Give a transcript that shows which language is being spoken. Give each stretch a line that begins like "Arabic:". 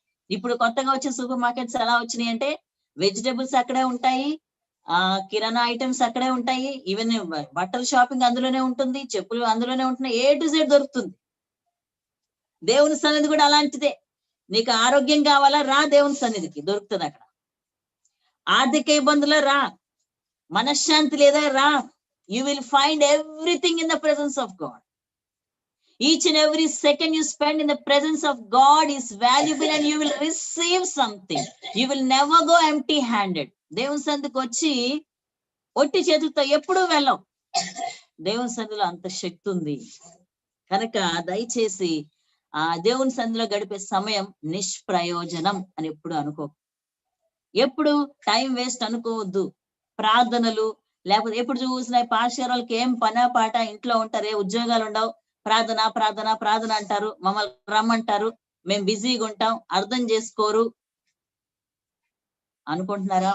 Telugu: ఇప్పుడు కొత్తగా వచ్చే సూపర్ మార్కెట్స్ ఎలా వచ్చినాయి అంటే వెజిటబుల్స్ అక్కడే ఉంటాయి, కిరాణా ఐటమ్స్ అక్కడే ఉంటాయి, ఈవెన్ బట్టల షాపింగ్ అందులోనే ఉంటుంది, చెప్పులు అందులోనే ఉంటున్నాయి, A to Z దొరుకుతుంది. దేవుని సన్నిధి కూడా అలాంటిదే. నీకు ఆరోగ్యం కావాలా, రా దేవుని సన్నిధికి, దొరుకుతుంది అక్కడ. ఆర్థిక ఇబ్బందులు రా, మనశ్శాంతి లేదా రా,
English: You will find everything in the presence of God. Each and every second you spend in the presence of God is valuable and you will receive something. You will never go empty handed.
Telugu: దేవుని సన్నిధికి వచ్చి ఒట్టి చేతులతో ఎప్పుడూ వెళ్ళం. దేవుని సన్నిధిలో అంత శక్తి ఉంది కనుక దయచేసి దేవుని సన్నిధిలో గడిపే సమయం నిష్ప్రయోజనం అని ఎప్పుడు అనుకో. ఎప్పుడు టైం వేస్ట్ అనుకోవద్దు. ప్రార్థనలు లేకపోతే ఎప్పుడు చూసినా పాస్టర్ వాళ్ళకి ఏం పనా పాట, ఇంట్లో ఉంటారే, ఉద్యోగాలు ఉండవు, ప్రార్థన ప్రార్థన ప్రార్థన అంటారు, మమ్మల్ని రమ్మంటారు, మేము బిజీగా ఉంటాం, అర్థం చేసుకోరు అనుకుంటున్నారా?